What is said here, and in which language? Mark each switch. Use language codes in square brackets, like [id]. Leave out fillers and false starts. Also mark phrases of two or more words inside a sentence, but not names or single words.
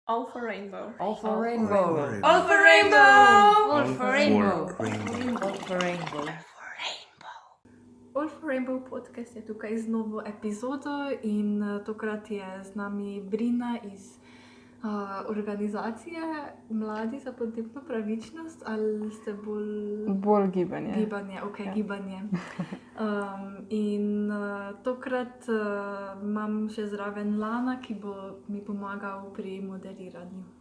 [en] All for rainbow. All for rainbow. All for rainbow. All for rainbow. Rainbow. All for rainbow. All for rainbow podcast [sl] je tukaj z novo epizodo in tokrat je z nami Brina iz organizacije Mladi za podnebno pravičnost, ali ste Bolj gibanje. Gibanje, ok, ja. Gibanje. In tokrat imam še zraven Lana, ki bo mi pomagal pri moderiranju.